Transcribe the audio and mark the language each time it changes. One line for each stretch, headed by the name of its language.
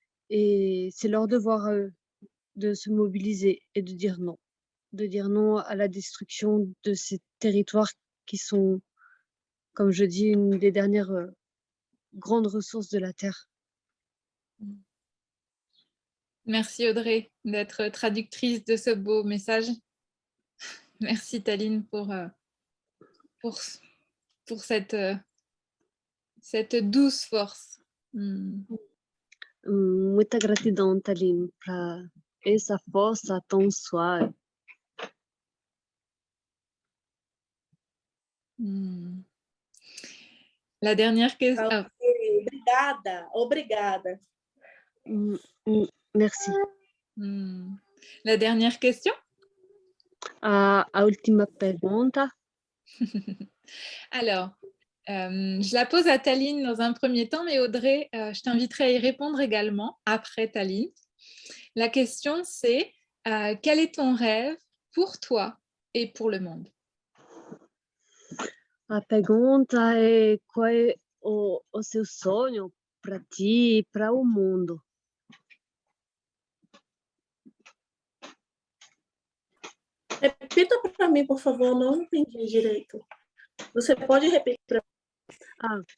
French: Et c'est leur devoir à eux de se mobiliser et de dire non à la destruction de ces territoires qui sont, comme je dis, une des dernières grandes ressources de la Terre. Merci Audrey d'être traductrice de ce beau message. Merci Taline pour cette douce force.
Portuguese: Muita gratidão, Taline, para essa força tão suave.
French: La dernière question.
Portuguese: Obrigada.
French: Merci. La dernière question.
Portuguese: A última pergunta.
French: Alors, je la pose à Taline dans un premier temps, mais Audrey, je t'inviterai à y répondre également après Taline. La question, c'est quel est ton rêve pour toi et pour le monde?
Portuguese: A pergunta é qual é o seu sonho para ti e para o mundo? Repita para mim, por favor, não entendi direito. Você pode repetir para mim?